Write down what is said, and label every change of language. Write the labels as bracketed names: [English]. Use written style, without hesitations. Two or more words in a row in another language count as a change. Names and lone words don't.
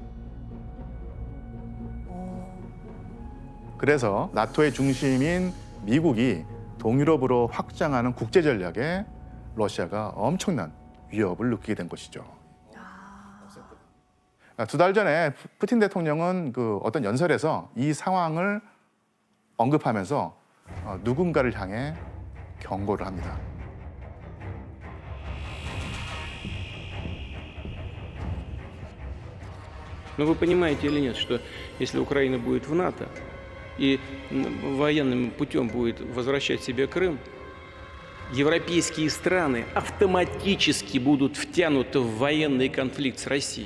[Korean] 그래서 나토의 중심인 미국이 동유럽으로 확장하는 국제 전략에 러시아가 엄청난 위협을 느끼게 된 것이죠. 두 달 전에 푸틴 대통령은 그 어떤 연설에서 이 상황을 언급하면서 누군가를 향해 경고를 합니다. [Russian] Но вы понимаете или нет, что если Украина будет в НАТО и военным путем будет возвращать себе Крым, европейские страны автоматически будут втянуты в военный конфликт с Россией.